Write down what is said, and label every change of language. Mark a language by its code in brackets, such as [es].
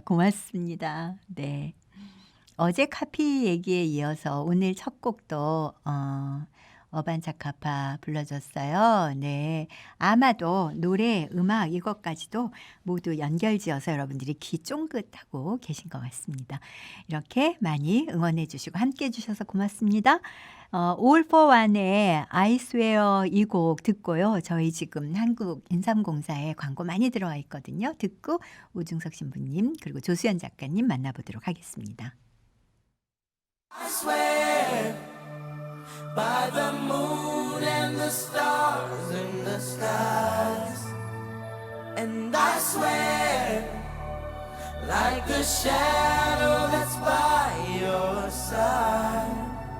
[ko] 고맙습니다. 네. 어제 카피 얘기에 이어서 오늘 첫 곡도 어반자카파 불러줬어요. 네. 아마도 노래, 음악 이것까지도 모두 연결지어서 여러분들이 귀 쫑긋하고 계신 것 같습니다. 이렇게 많이 응원해 주시고 함께 해 주셔서 고맙습니다. All for One의 I Swear 이 곡 듣고요. 저희 지금 한국인삼공사에 광고 많이 들어와 있거든요. 듣고 오중석 신부님 그리고 조수연 작가님 만나보도록 하겠습니다. [en] I swear by the moon and the stars in the skies, and I swear like the shadow that's by your side.